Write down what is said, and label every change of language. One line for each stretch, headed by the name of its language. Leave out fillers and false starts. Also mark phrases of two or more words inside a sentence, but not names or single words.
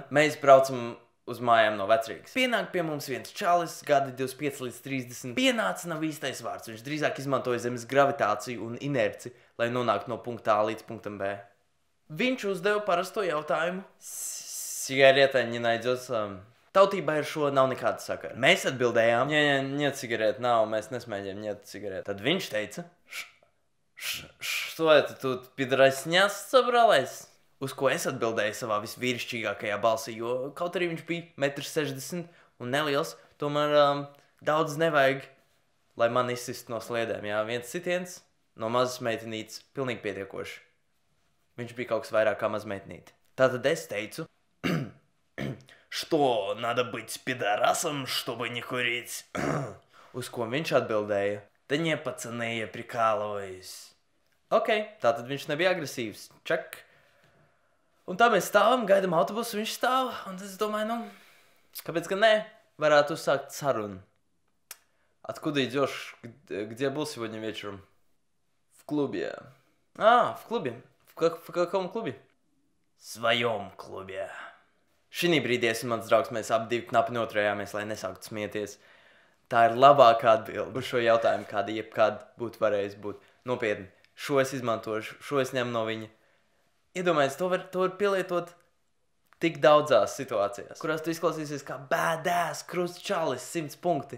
Latvian: Mēs braucam uz mājām no Vecrīgas. Pienāk pie mums viens čalis, gadi 25 līdz 30. Pienāca nav īstais vārds. Viņš drīzāk izmantoja zemes gravitāciju un inerci, lai nonāktu no punkta A līdz punktam B. Viņš uzdeva parasto jautājumu.
Russian: Cigarete не найдется.
Latvian: Tautībai ar šo nav nekāda sakara. Mēs atbildējām.
Russian: Нет сигарет,
Latvian: nav, mēs nesmēģējam,
Russian: нет сигарет.
Latvian: Tad viņš teica.
Russian: Что это тут, пидорасняс собралась?
Latvian: Uz ko es atbildēju savā visvīrišķīgākajā balsī, jo kaut arī viņš bija 1,60 m un neliels, tomēr daudz nevajag, lai man izsist no sliedēm, jā. Viens sitiens no mazas meitenītes pilnīgi pietiekoši. Viņš bija kaut kas vairāk kā mazmeitnīte. Tātad es teicu,
Russian: что, надо быть пидорасом, чтобы не курить?
Latvian: Uz ko viņš atbildēja,
Russian: да не, пацаны, я прикалываюсь.
Latvian: Ok, tātad viņš nebija agresīvs. Čak. Un tā mēs stāvam, gaidam autobusu, viņš stāv, un es domāju, kāpēc gan ne? Varētu uzsākt sarunu.
Russian: Откуда идешь? Где был сегодня вечером? В клубе. В клубе? В каком клубе? В своем клубе.
Latvian: Šī brīdī es un mans draugs, mēs abi divi knapi noturējāmies, lai nesāktu smieties. Tā ir labākā atbilde uz šo jautājumu, kāda jebkad būtu varējis būt. Nopietni, šo es izmantošu, šo es ņemu no viņa. Iedomājies, to var pielietot tik daudzās situācijās, kurās tu izklausīsies kā badass, krusts čalis, 100 punkti.